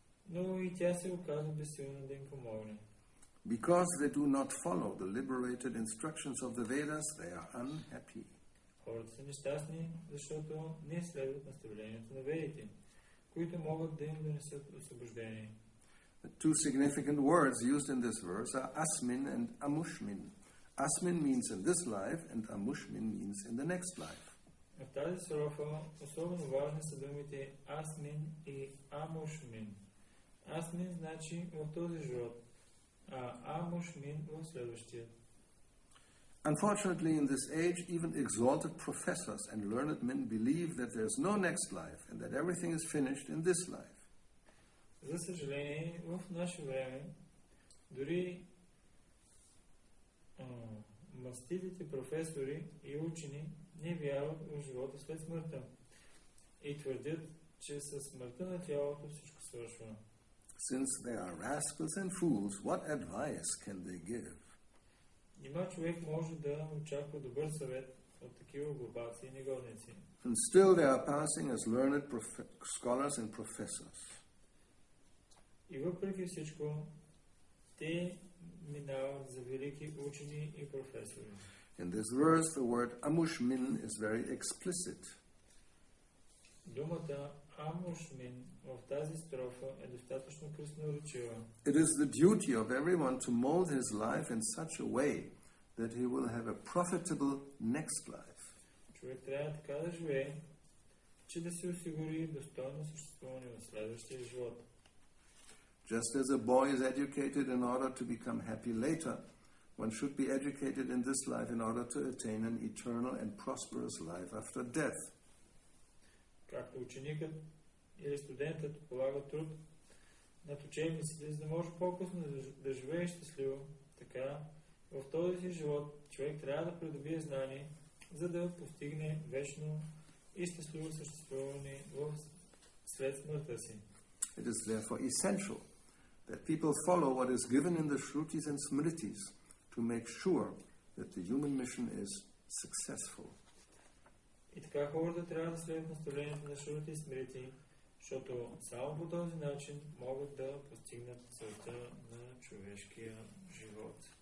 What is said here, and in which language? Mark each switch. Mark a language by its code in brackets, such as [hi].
[bg] Но и тя се оказа безсилна да им помогне. [en] Because they do not follow the liberated instructions of the Vedas, they are unhappy. [bg] Хората са нещастни, защото не следват наставлението на ведите, които могат да им донесат освобождение. [en] The two significant words used in this verse are asmin and amushmin. Asmin means in this life and amushmin means in the next life. [bg] В тази строфа особено важни са думите асмин и амушмин. Асмин значи в този живот, а амушмин в следващия. [en] Unfortunately, in this age, even exalted professors and learned men believe that there is no next life and that everything is finished in this life. [bg] За съжаление, в наше време, дори маститите професори и учени не вярват в живота след смъртта и твърдят, че със смъртта на тялото всичко свършва. [en] Since they are rascals and fools, what advice can they give? [bg] Нима човек може да очаква добър съвет от такива глупаци и негодници. [en] And still they are passing as learned scholars and professors. [bg] И въпреки всичко, те минават за велики учени и професори. [en] In this verse, the word amushmin is very explicit. [bg] Думата амушмин в тази строфа е достатъчно красноречива. [en] It is the duty of everyone to mold his life in such a way that he will have a profitable next life. [bg] Човек трябва така да живее, че да се осигури достойно съществуване в следващия живот. [en] Just as a boy is educated in order to become happy later, one should be educated in this life in order to attain an eternal and prosperous life after death. [bg] Както ученикът или студентът полага труд над учебниците, за да може по-късно да живее щастливо, така в този си живот човек трябва да придобие знание, за да постигне вечно и щастливо съществуване след смъртта си. [en] It is therefore essential that people follow what is given in the Shrutis and Smritis to make sure that the human mission is successful. [bg] И така хората трябва да следват наставлението на Шрути и Смрити, защото само по този начин могат да постигнат целта на човешкия живот.